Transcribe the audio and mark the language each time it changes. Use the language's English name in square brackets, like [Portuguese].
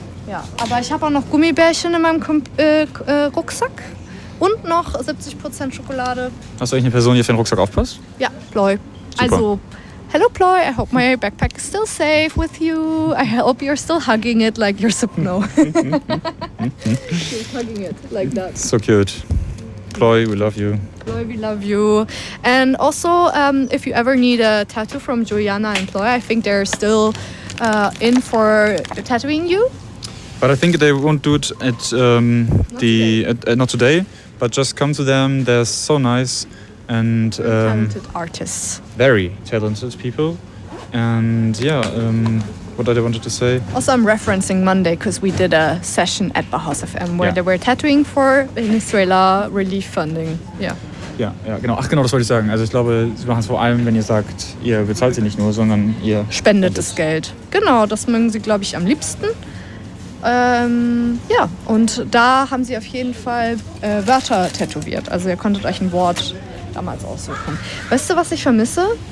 [German] Ja, aber ich habe auch noch Gummibärchen in meinem Rucksack und noch 70% Schokolade. Hast du eigentlich eine Person, die für den Rucksack aufpasst? Ja, Ploy. Super. [English] Also, hello Ploy, I hope my backpack is still safe with you. I hope you're still hugging it like you're supposed to know. She's hugging it like that. So cute. Chloe, we love you. Chloe, we love you. And also, if you ever need a tattoo from Juliana and Chloe, I think they're still in for tattooing you. But I think they won't do it at not today, but just come to them. They're so nice and talented artists. Very talented people. And yeah, what I wanted to say. Also, I'm referencing Monday because we did a session at Bahaus FM where they were tattooing for Venezuela relief funding. [German] Ja, genau. Ach, genau, das wollte ich sagen. Also, ich glaube, sie machen es vor allem, wenn ihr sagt, ihr bezahlt sie nicht nur, sondern ihr spendet das Geld. Genau, das mögen sie, glaube ich, am liebsten. Ja, und da haben sie auf jeden Fall Wörter tätowiert. Also, ihr konntet euch ein Wort damals aussuchen. Weißt du, was ich vermisse?